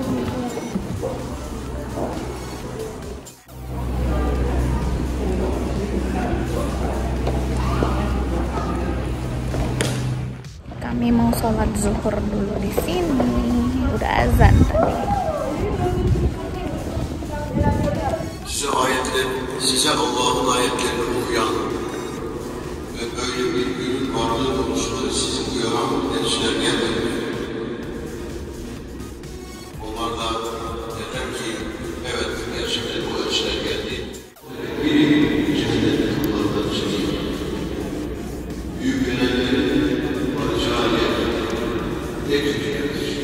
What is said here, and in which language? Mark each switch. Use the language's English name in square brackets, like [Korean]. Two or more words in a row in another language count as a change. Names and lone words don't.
[Indonesian] Kami mau sholat zuhur dulu di sini. Udah azan tadi. [Turkish] Size Allah'ın ayetlerini okuyan ve böyle bir günün varlığı konusunda sizi uyaran gençler gelmedi. Onlar da dediler ki evet gerçekten bu gençler geldi. Biri cennet kullarından çekildi. Büyük yönetlerin varacağı yer tek tükenir.